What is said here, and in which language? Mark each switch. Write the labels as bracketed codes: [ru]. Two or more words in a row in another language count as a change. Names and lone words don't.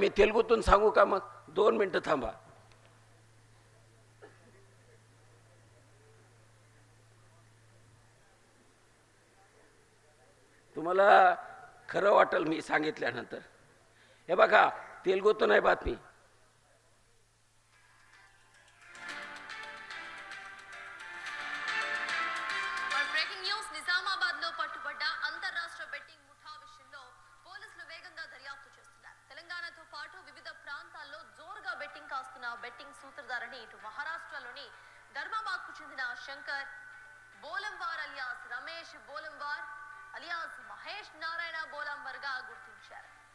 [mr] मी तेलुगूतून सांगू का? मग 2 मिनिटं थांबा. तुम्हाला खरं वाटेल मी सांगितल्यानंतर. हे बघा, तेलुगूतून आहे बातमी. [te] బ్రేకింగ్ న్యూస్. నిజామాబాద్ లో పట్టుబడ్డ అంతర్రాష్ట్ర బెట్టింగ్ ముఠా విషయంలో పోలీసులు వేగంగా దర్యాప్తు చేస్తున్నారు. తెలంగాణతో పాటు వివిధ ప్రాంతాల్లో జోరుగా బెట్టింగ్ కాస్తున్న బెట్టింగ్ సూత్రధారిని ఇటు మహారాష్ట్రలోని ధర్మాబాద్ కు చెందిన శంకర్ బోలంవార్ అలియాస్ రమేష్ బోలంవార్ అలియాస్ మహేష్ నారాయణ బోలంవార్ గా గుర్తించారు.